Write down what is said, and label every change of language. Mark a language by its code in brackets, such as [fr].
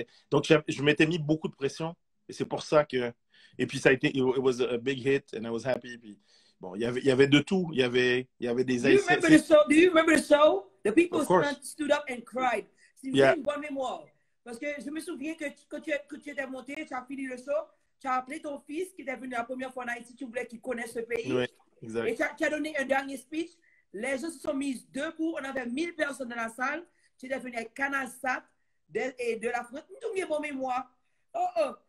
[fr] Donc je m'étais mis beaucoup de pression et c'est pour ça que et puis ça a été [en] it was a big hit and I was happy. [fr] Puis, bon, il y avait de tout. Il y avait des Haïtiens. [en] Do you remember the show? The people stood up and cried. [fr] C'est une bonne mémoire. Parce que je me souviens que tu étais monté, tu as fini le show, tu as appelé ton fils qui était venu la première fois en Haïti, tu voulais qu'il connaisse ce pays. Oui, exact. Et tu as donné un dernier speech. Les gens se sont mis debout. On avait 1000 personnes dans la salle. Tu es venu avec Canalsat et de la France. Tout bien bon mémoire. Oh.